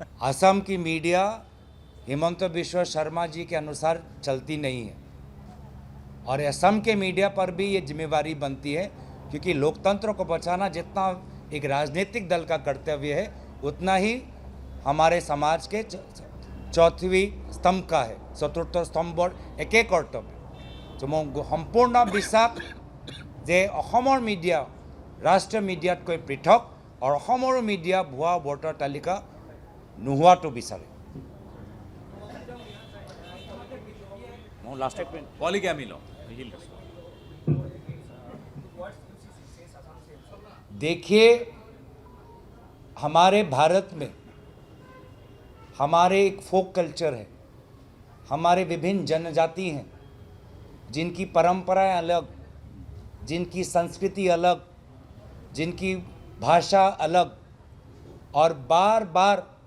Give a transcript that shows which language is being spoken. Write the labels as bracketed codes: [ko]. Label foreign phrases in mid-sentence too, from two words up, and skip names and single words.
[hi] असम की मीडिया हिमंत बिश्व शर्मा जी के अनुसार चलती नहीं है, और असम के मीडिया पर भी ये जिम्मेवारी बनती है, क्योंकि लोकतंत्र को बचाना जितना एक राजनीतिक दल का कर्तव्य है, उतना ही हमारे समाज के चौथीं स्तंभ का है, चतुर्थ स्तंभ एक एक कर्तव्य। तो मैं सम्पूर्ण [as] বিশ্বাস যে অসমৰ মিডিয়া ৰাষ্ট্ৰীয় মিডিয়াতকৈ পৃথক, আৰু অসমৰ মিডিয়া ভুৱা ভোটাৰ তালিকা নোহোৱাটো বিচাৰে। [hi] देखिए, हमारे भारत में हमारे एक फोक कल्चर है, हमारे विभिन्न जनजाति हैं जिनकी परंपराएं अलग, जिनकी संस्कृति अलग, जिनकी भाषा अलग, और बार बार